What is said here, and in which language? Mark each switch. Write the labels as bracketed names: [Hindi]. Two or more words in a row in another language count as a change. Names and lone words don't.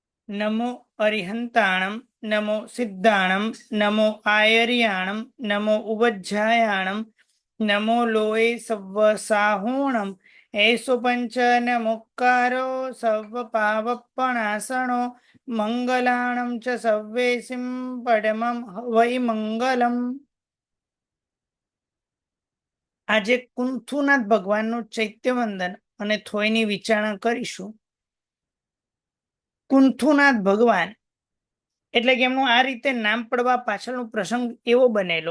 [Prakrit languages] नमो अरिहंताणं नमो सिद्धाणं नमो आयर्याणं नमो उवज्झायाणं नमो लोये सव्वसाहोणं एषो पंच नमोक्कारो सर्वपावपणासनो मंगलाणं च सव्वेसिं परमं वै मंगलम। [Gujarati] આજે કુંથુનાથ ભગવાનનું ચૈત્યવંદન અને થોયની વિચારણા કરીશું। કુંથુનાથ ભગવાન એટલે કે એમનું આ રીતે નામ પડવા પાછળનો પ્રસંગ એવો બનેલો